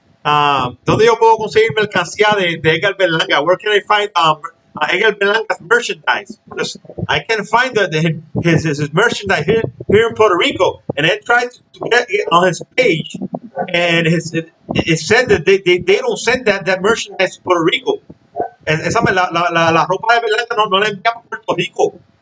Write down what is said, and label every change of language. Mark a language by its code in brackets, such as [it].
[es] ¿Dónde yo puedo conseguir mercancía de Edgar Berlanga? [en] Where can I find Edgar Berlanga's merchandise? Because I can find his merchandise here in Puerto Rico, and I tried to get it on his page, and it said that they don't send that merchandise to Puerto Rico. [es] Esa la ropa de Berlanga no la envían a Puerto Rico.